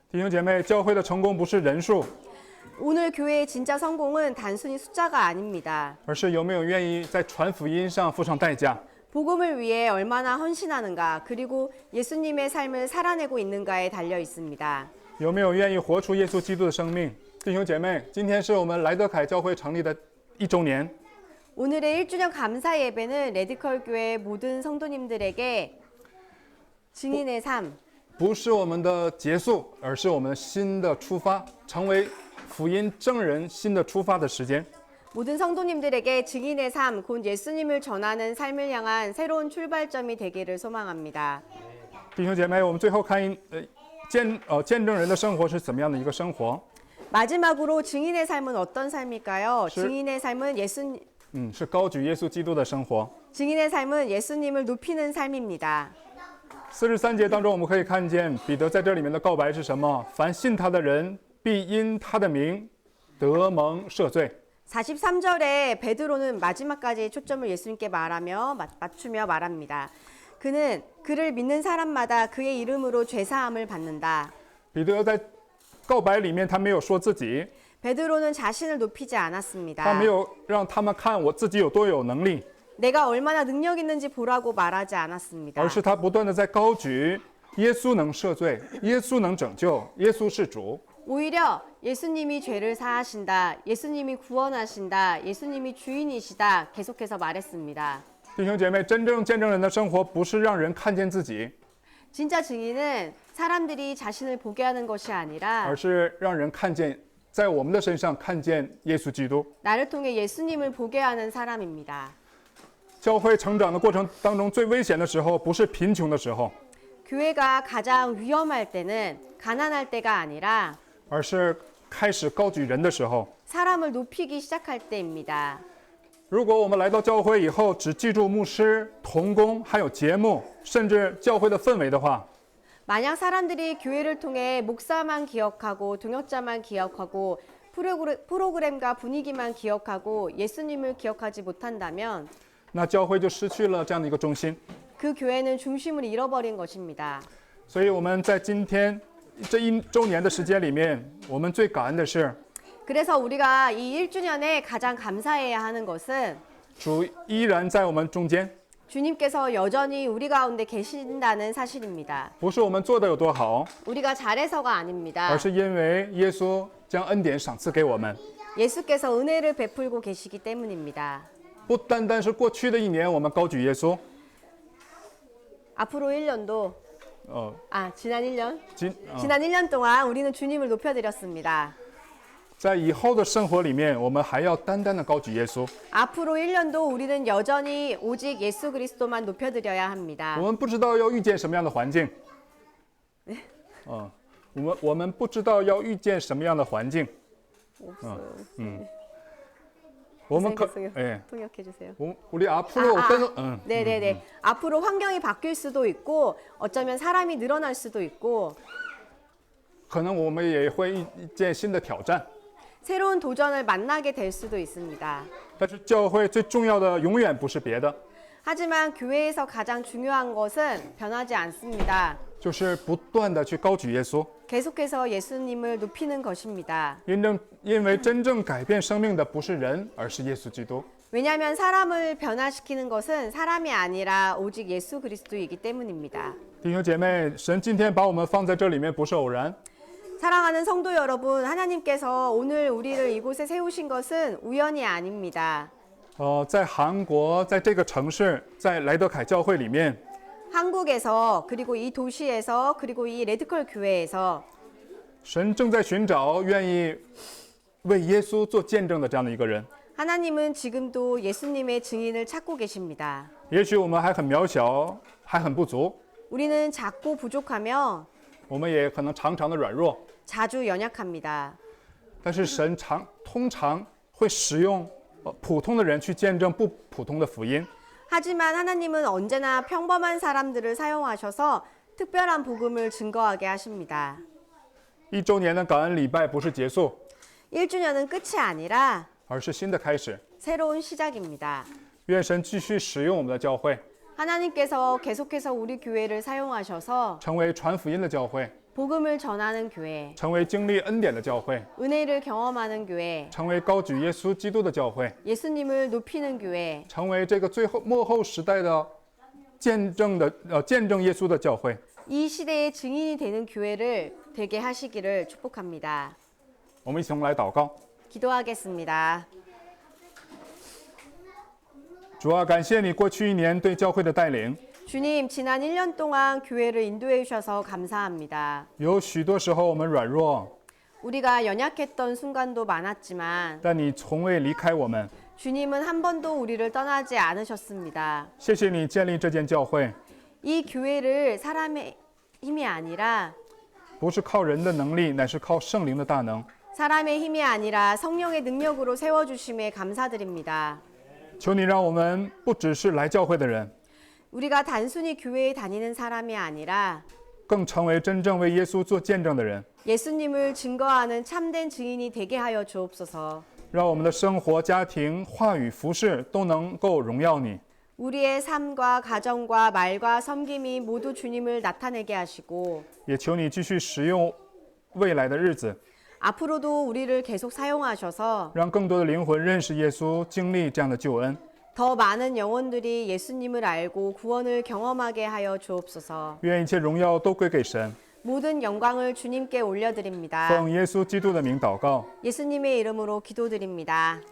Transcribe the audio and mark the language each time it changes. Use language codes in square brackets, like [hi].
[zh] 弟兄姐妹，教会的成功不是人数， [ko] 오늘 교회의 진짜 성공은 단순히 숫자가 아닙니다. [zh] 而是有没有愿意在传福音上付上代价。 [ko] 복음을 위해 얼마나 헌신하는가, 그리고 예수님의 삶을 살아내고 있는가에 달려 있습니다. [zh] 有没有愿意活出耶稣基督的生命？弟兄姐妹，今天是我们莱德凯教会成立的1周年。 [ko] 오늘의 1주년 감사 예배는 레디컬 교회 모든 성도님들에게 증인의 삶, [zh] 不是我们的结束，而是我们新的出发，成为福音证人新的出发的时间。 [ko] 모든 성도님들에게 증인의 삶, 곧 예수님을 전하는 삶을 향한 새로운 출발점이 되기를 소망합니다. [zh] 弟兄姐妹，我们最后看见证人的生活是怎么样的一个生活？ [ko] 마지막으로 증인의 삶은 어떤 삶일까요? 실- 증인의 삶은 [zh] 是高举耶稣基督的生活。 [ko] 증인의 삶은 예수님을 높이는 삶입니다. [zh] 43节当中，我们可以看见彼得在这里面的告白是什么？凡信他的人，必因他的名得蒙赦罪。 [ko] 43절에 베드로는 마지막까지 초점을 예수님께 맞추며 말합니다. 그는 그를 믿는 사람마다 그의 이름으로 죄사함을 받는다. [zh] 彼得在告白里面，他没有说自己， [ko] 베드로는 자신을 높이지 [zh] 他 [ko] 않았습니다. [zh] 没有让他们看我自己有多有能力， [ko] 내가 얼마나 능력 있는지 보라고 말하지 않았습니다. [zh] 而是他不断的在高举耶稣能赦罪，耶稣能拯救，耶稣是主。 [ko] 오히려 예수님이 죄를 사하신다, 예수님이 구원하신다, 예수님이 주인이시다 계속해서 말했습니다. [zh] 弟兄姐妹，真正见证人的生活不是让人看见自己， [ko] 진짜 증인은 사람들이 자신을 보게 하는 것이 아니라 [zh] 而是让人看见在我们的身上看见耶稣基督。 [ko] 나를 통해 예수님을 보게 하는 사람입니다. [zh] 教会成长的过程当中，最危险的时候不是贫穷的时候， [ko] 교회가 가장 위험할 때는 가난할 때가 아니라 [zh] 而是开始高举人的时候。 [ko] 사람을 높이기 시작할 때입니다. [zh] 如果我们来到教会以后，只记住牧師、同工，还有节目，甚至教会的氛围的话， [ko] 만약 사람들이 교회를 통해 목사만 기억하고 동역자만 기억하고 프로그램과 분위기만 기억하고 예수님을 기억하지 못한다면 [zh] 那教会就失去了这样的一个中心。 [ko] 그 교회는 중심을 잃어버린 것입니다. [zh] 所以我们在今天这1周年的时间里面，我们最感恩的是， [ko] 그래서 우리가 이 1주년에 가장 감사해야 하는 것은 [zh] 主依然在我们中间， [ko] 주님께서 여전히 우리 가운데 계신다는 사실입니다. [zh] 不是我们做的有多好， [ko] 우리가 잘해서가 아닙니다. [zh] 而是因为耶稣将恩典赏赐给我们。 [ko] 예수께서 은혜를 베풀고 계시기 때문입니다. [zh] 不单单是过去的1年，我们高举耶稣， [ko] 앞으로 1년도 지난 1년? 지난 1년 동안 우리는 주님을 높여드렸습니다. [zh] 在以后的生活里面，我们还要单单的高举耶稣。 [ko] 앞으로 1년도 우리는 여전히 오직 예수 그리스도만 높여드려야 합니다. [zh] 我们不知道要遇见什么样的环境，我们不知道要遇见什么样的环境，我们可 [ko] 선생님 통역해 주세요. 우리 앞으로 어떤 네네네. 앞으로 환경이 바뀔 수도 있고 어쩌면 사람이 늘어날 수도 있고 [zh] 可能我们也会一件新的挑战。 [ko] 새로운 도전을 만나게 될 수도 있습니다. [zh] 但是教会最重要的永远不是别的， [ko] 하지만 교회에서 가장 중요한 것은 변하지 않습니다. [zh] 就是不断的去高举耶稣。 [ko] 계속해서 예수님을 높이는 것입니다. [zh] 因为真正改变生命的不是人，而是耶稣基督。 [ko] 왜냐하면 사람을 변화시키는 것은 사람이 아니라 오직 예수 그리스도이기 때문입니다. [zh] 弟兄姐妹，神今天把我们放在这里面不是偶然， [ko] 사랑하는 성도 여러분, 하나님께서 오늘 우리를 이곳에 세우신 것은 우연이 아닙니다. [zh] 在韩国，在这个城市，在莱德凯教会里面， [ko] 한국에서 그리고 이 도시에서 그리고 이 레드컬 교회에서 [zh] 神正在寻找愿意为耶稣做见证的这样的一个人。 [ko] 하나님은 지금도 예수님의 증인을 찾고 계십니다. [zh] 也许我们还很渺小，还很不足， [ko] 우리는 작고 부족하며 [zh] 我们也可能常常的软弱， [ko] 자주 연약합니다. [zh] 但是神通常会使用普通的人去见证不普通的福音。 [ko] 하지만 하나님은 언제나 평범한 사람들을 사용하셔서 특별한 복음을 증거하게 하십니다. [zh] 1周年的感恩礼拜不是结束， [ko] 1주년은 끝이 아니라 [zh] 而是新的开始。 [ko] 새로운 시작입니다. [zh] 愿神继续使用我们的教会， [ko] 하나님께서 계속해서 우리 교회를 사용하셔서 [zh] 成为传福音的教会， [ko] 복음을 전하는 교회, [zh] 成为经历恩典的教会， [ko] 은혜를 경험하는 교회, [zh] 成为高举耶稣基督的教会， [ko] 예수님을 높이는 교회, [zh] 成为这个最后末后时代的见证耶稣的教会。 [ko] 이 시대의 증인이 되는 교회를 되게 하시기를 축복합니다. [zh] 我们一同来祷告。 [ko] 기도하겠습니다. [zh] 主啊，感谢你过去1年对教会的带领， [ko] 주님, 지난 1년 동안 교회를 인도해 주셔서 감사합니다. [zh] 有许多时候我们软弱， [ko] 우리가 연약했던 순간도 많았지만 [zh] 但你从未离开我们。 [ko] 주님은 한 번도 우리를 떠나지 않으셨습니다. [zh] 谢谢你建立这间教会， [ko] 이 교회를 사람의 힘이 아니라 [zh] 不是靠人的能力，乃是靠圣灵的大能。 [ko] 사람의 힘이 아니라 성령의 능력으로 세워주심에 감사드립니다. [zh] 求你让我们不只是来教会的人， [ko] 우리가 단순히 교회에 다니는 사람이 아니라 [zh] 更成为真正为耶稣做见证的人。 [ko] 예수님을 증거하는 참된 증인이 되게 하여 주옵소서. [zh] 让我们的生活、家庭、话语、服饰都能够荣耀你。 [ko] 우리의 삶과 가정과 말과 섬김이 모두 주님을 나타내게 하시고 [zh] 也求你继续使用未来的日子， [ko] 앞으로도 우리를 계속 사용하셔서 [zh] 让更多的灵魂认识耶稣，经历这样的救恩。 [ko] 더 많은 영혼들이 예수님을 알고 구원을 경험하게 하여 주옵소서. [zh] 愿一切荣耀都归给神。 [ko] 모든 영광을 주님께 올려드립니다. [zh] 奉耶稣基督的名祷告， [ko] 예수님의 이름으로 기도드립니다.